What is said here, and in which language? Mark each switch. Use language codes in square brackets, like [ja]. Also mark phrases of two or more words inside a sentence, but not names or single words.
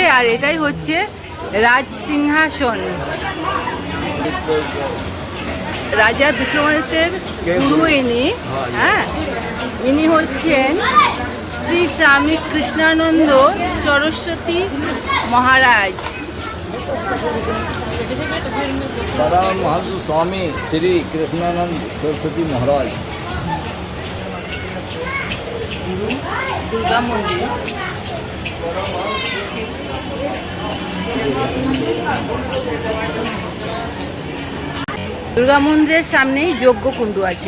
[bn] আর এটাই হচ্ছে রাজ সিংহাসন। রাজা বিক্রমাদিত্যের গুরু ইনি। হ্যাঁ, ইনি হচ্ছেন শ্রী স্বামী কৃষ্ণানন্দ সরস্বতী মহারাজ। [hi] महंत स्वामी श्री कृष्णानंद सरस्वती महाराज। [bn] দুর্গা মন্দির, দুর্গা মন্দিরের সামনেই যজ্ঞকুণ্ড আছে।